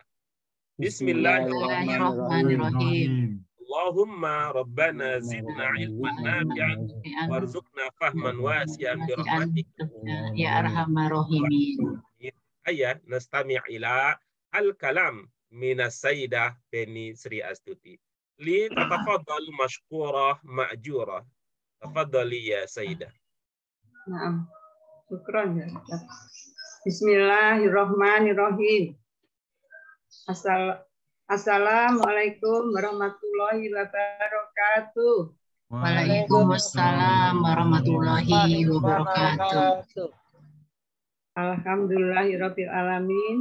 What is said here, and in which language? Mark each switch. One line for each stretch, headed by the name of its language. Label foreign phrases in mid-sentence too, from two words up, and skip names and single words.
Arabic: بسم الله الرحمن الرحيم. اللهم ربنا زدنا علما نافعا وارزقنا فهما واسعا برحمتك يا أرحم الراحمين. هيا نستمع إلى الكلام من السيدة Penny Sri Astuti. لتتفضل مشكورة مأجورة. تفضلي يا سيدة. نعم. شكرا يا. بسم الله الرحمن الرحيم. السلام عليكم ورحمة الله وبركاته. وعليكم السلام ورحمة الله وبركاته. الحمد لله رب العالمين.